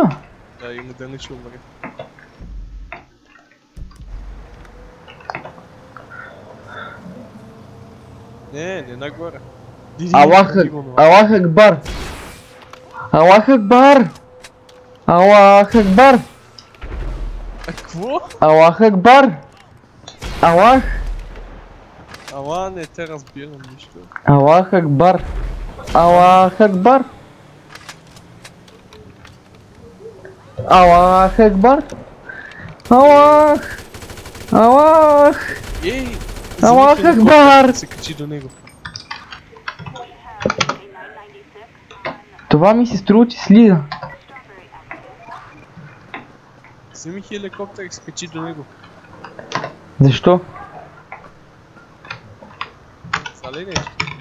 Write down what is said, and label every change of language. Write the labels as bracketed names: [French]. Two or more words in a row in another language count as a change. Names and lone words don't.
[Bulgarian] Да, и дали ще умре. Не нагоре. [Arabic] الله أكبر! الله أكبر! الله أكبر! [Bulgarian] А какво? [Arabic] الله أكبر! الله! [Bulgarian] Ала, не те разбирам нищо. [Arabic] الله أكبر! الله أكبر! الله أكبر! [Bulgarian] Аллах! Аллах! Ей! Аллах Акбар! Се качи до него. Това ми се струва, че слиза. Вземи хеликоптер и се качи до него. Защо? Стали нещо?